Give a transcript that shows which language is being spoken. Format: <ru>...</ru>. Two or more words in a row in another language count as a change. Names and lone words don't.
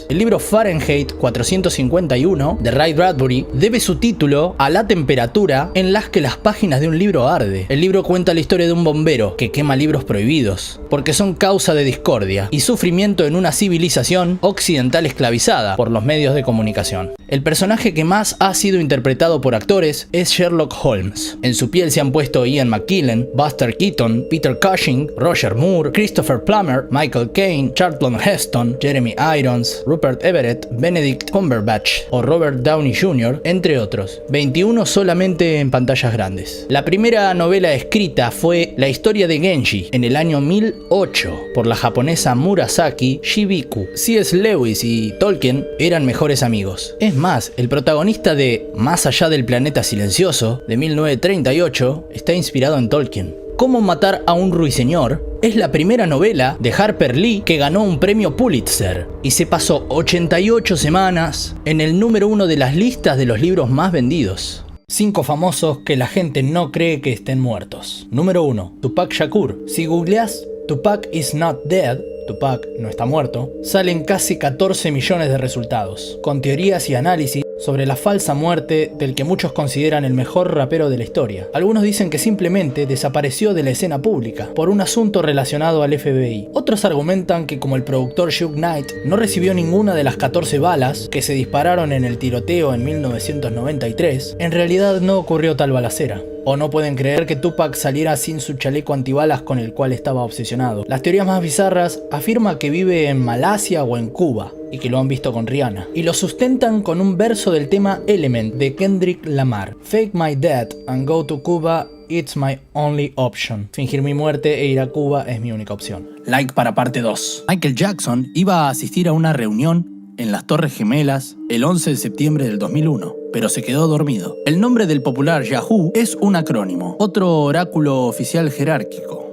<es>El libro Fahrenheit 451 de Ray Bradbury debe su título a la temperatura en la que las páginas de un libro arde. El libro cuenta la historia de un bombero que quema libros prohibidos porque son causa de discordia y sufrimiento en una civilización occidental esclavizada por los medios de comunicación. El personaje que más ha sido interpretado por actores es Sherlock Holmes. En su piel se han puesto Ian McKellen, Buster Keaton, Peter Cushing, Roger Moore, Christopher Plummer, Michael Caine, Charlton Heston, Jeremy Irons, Rupert Everett, Benedict Cumberbatch o Robert Downey Jr., entre otros. 21 solamente en pantallas grandes. La primera novela escrita fue La historia de Genji en el año 1008 por la japonesa Murasaki Shibiku. C.S. Lewis y Tolkien eran mejores amigos. Es más, el protagonista de Más allá del planeta silencioso, de 1938, está inspirado en Tolkien. Cómo matar a un ruiseñor es la primera novela de Harper Lee que ganó un premio Pulitzer y se pasó 88 semanas en el número 1 de las listas de los libros más vendidos. 5 famosos que la gente no cree que estén muertos. Número 1. Tupac Shakur. Si googleás</es> <en>Tupac is not dead,</en> <es>Tupac no está muerto, salen casi 14 millones de resultados, con teorías y análisis sobre la falsa muerte del que muchos consideran el mejor rapero de la historia. Algunos dicen que simplemente desapareció de la escena pública por un asunto relacionado al FBI. Otros argumentan que como el productor Suge Knight no recibió ninguna de las 14 balas que se dispararon en el tiroteo en 1993, en realidad no ocurrió tal balacera. O no pueden creer que Tupac saliera sin su chaleco antibalas con el cual estaba obsesionado. Las teorías más bizarras afirman que vive en Malasia o en Cuba. y que lo han visto con Rihanna. Y lo sustentan con un verso del tema Element de Kendrick Lamar.</es> <en>Fake my death and go to Cuba, it's my only option.</en> <es>Fingir mi muerte e ir a Cuba es mi única opción. Like para parte 2. Michael Jackson iba a asistir a una reunión en las Torres Gemelas el 11 de septiembre del 2001, pero se quedó dormido. El nombre del popular Yahoo es un acrónimo, otro oráculo oficial jerárquico.</es>